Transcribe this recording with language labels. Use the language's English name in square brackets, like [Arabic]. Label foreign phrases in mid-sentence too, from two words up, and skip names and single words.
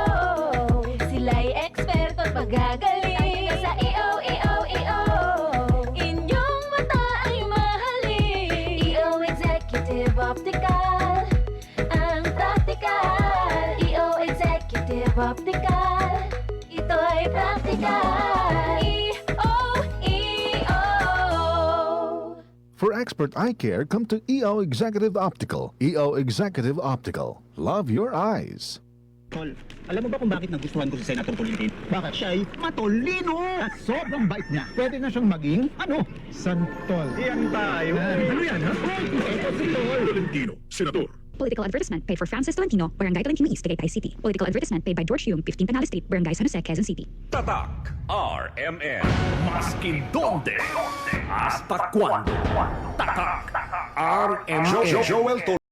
[Filipino] Sila'y eksperto at magagaling. Tayo na sa EO. Inyong mata ay mahalin. EO Executive Optical. Ang practical. EO Executive Optical. Ito'y practical. EO. [English] For expert eye care, come to EO Executive Optical. EO Executive Optical. Love your eyes. [Filipino] Tol, alam mo ba kung bakit nagustuhan ko si Senator Tolentino? Bakit siya ay matolino? At sobrang bait niya. Pwede na siyang maging, santol. Yan tayo. Ano yan, ha? Ito si Tol. Tolentino, Senador. [English] Political advertisement paid for Francis Tolentino, Barangay Tolentino East, Tagaytay City. Political advertisement paid by George Hume, 15 Penales Street, Barangay San Jose, Quezon City. [Filipino] Tatak RMN. [Chavacano] Maskin donde. Hasta cuando. [Filipino] Tatak RMN. Joel